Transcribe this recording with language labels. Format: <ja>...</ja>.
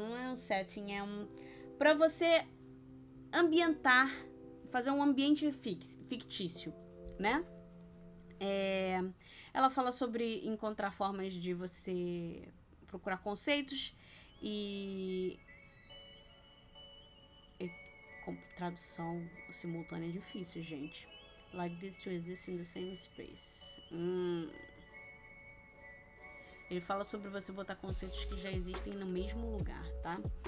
<pt>Não é um setting, para você ambientar, fazer um ambiente fictício, né? Ela fala sobre encontrar formas de você procurar conceitos e tradução simultânea é difícil, gente.</pt> <en>Like this to exist in the same space.</en> <pt>Ele fala sobre você botar conceitos que já existem no mesmo lugar, tá?</pt>